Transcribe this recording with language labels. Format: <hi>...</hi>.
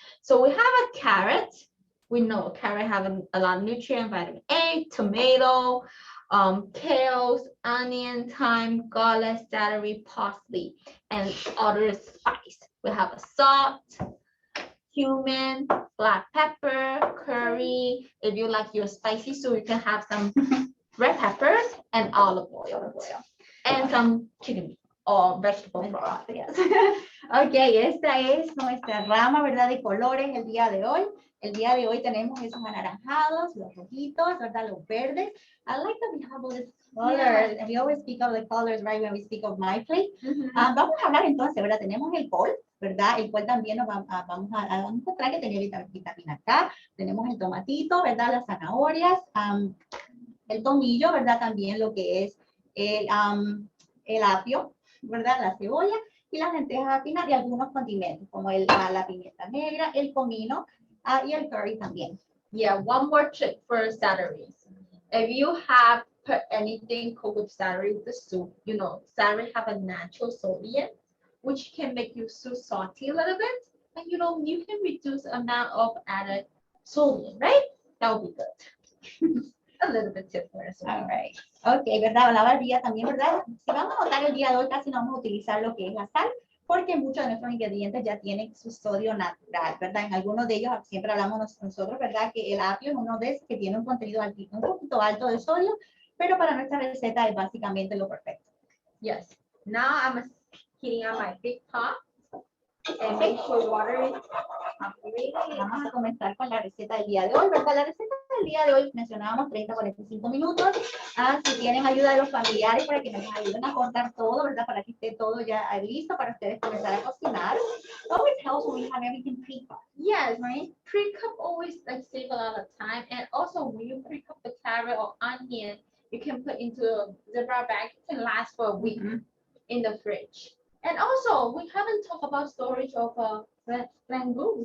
<en>So we have a carrot. We know carrot have a lot of nutrient, vitamin A, tomato, kales, onion, thyme, garlic, celery, parsley, and other spice. We have a salt, cumin, black pepper, curry. If you like your spicy, so you can have some red peppers and olive oil, and some chicken meat or vegetable broth. Yes.</en> <es>Ok, esta es nuestra rama, ¿verdad?, de colores el día de hoy. El día de hoy tenemos esos anaranjados, los rojitos, ¿verdad?, los verdes.</es> <en>I like that we have all these colors, and we always speak of the colors, right, when we speak of my plate.</en> <es>Vamos a hablar entonces, ¿verdad? Tenemos el col, ¿verdad? El cual también nos vamos a encontrar que tiene vitamina K. Tenemos el tomatito, ¿verdad? Las zanahorias, el tomillo, ¿verdad? También lo que es el apio, ¿verdad? La cebolla y las lentejas al final y algunos condimentos como la pimienta negra, el comino y el curry también.</es> <en>Yeah, one more trick for celery. If you have put anything cooked with celery with the soup, celery have a natural sodium, which can make you soup salty a little bit, and you can reduce the amount of added sodium, right? That would be good. A little bit tip for us. All right. Ok,</en> <es>¿verdad? Hablaba el día también, ¿verdad? Si vamos a notar el día de hoy, casi no vamos a utilizar lo que es la sal, porque muchos de nuestros ingredientes ya tienen su sodio natural, ¿verdad? En algunos de ellos siempre hablamos nosotros, ¿verdad?, que el apio es uno de esos que tiene un contenido altito, un poquito alto de sodio, pero para nuestra receta es básicamente lo perfecto.</es> <en>Yes. Now I'm heating up my big pot and make sure water is</en> <es>Vamos a comenzar con la receta del día de hoy, ¿verdad? La receta del día de hoy mencionábamos 30 a 45 minutos. Si tienen ayuda de los familiares para que nos ayuden a cortar todo, ¿verdad? Para que esté todo ya listo para ustedes comenzar a cocinar.</es> <en>Always helps when we have everything pre-cut. Yes, right? Pre-cut always save a lot of time, and also when you pre-cut the carrot or onion, you can put into a Ziploc bag. It can last for a week in the fridge. And also, we haven't talked about storage of Rangoon.</en>